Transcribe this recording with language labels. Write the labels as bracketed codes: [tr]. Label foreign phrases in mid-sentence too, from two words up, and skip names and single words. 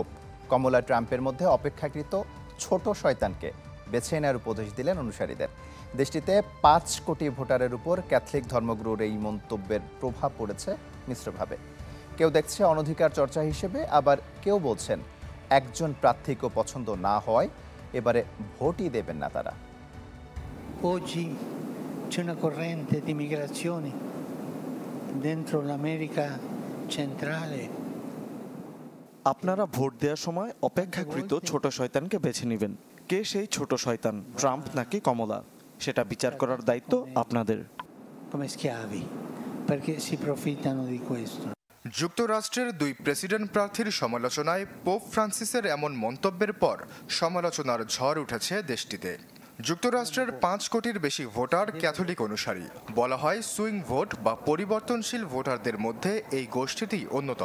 [bn] কমলা ট্রাম্পের মধ্যে অপেক্ষাকৃত ছোট শয়তানকে বেছে নেওয়ার উপদেশ দিলেন অনুসারীদের। দেশটিতে ৫ কোটি ভোটারের উপর ক্যাথলিক ধর্মগুরুর এই মন্তব্যের প্রভাব পড়েছে মিশ্রভাবে। কেউ দেখছে অনধিকার চর্চা হিসেবে, আবার কেউ বলছেন একজন প্রার্থীকেও পছন্দ না হওয়ায় এবারে ভোটই দেবেন না তারা। [it] Oggi c'è una corrente di migrazione dentro l'America centrale. [bn] আপনারা ভোট দেওয়ার সময় অপেক্ষাকৃত ছোট শয়তানকে বেছে নেবেন। কে সেই ছোট শয়তান, ট্রাম্প নাকি কমলা, সেটা বিচার করার দায়িত্ব আপনাদের। [it] Come schiavi, perché si profittano di questo. [bn] যুক্তরাষ্ট্রের দুই প্রেসিডেন্ট প্রার্থীর সমালোচনায় পোপ ফ্রান্সিসের এমন মন্তব্যের পর সমালোচনার ঝড় উঠেছে দেশটিতে। যুক্তরাষ্ট্রের ৫ কোটির বেশি ভোটার ক্যাথলিক অনুসারী। বলা হয় [en] swing vote [bn] বা পরিবর্তনশীল ভোটারদের মধ্যে এই গোষ্ঠীটি অন্যতম।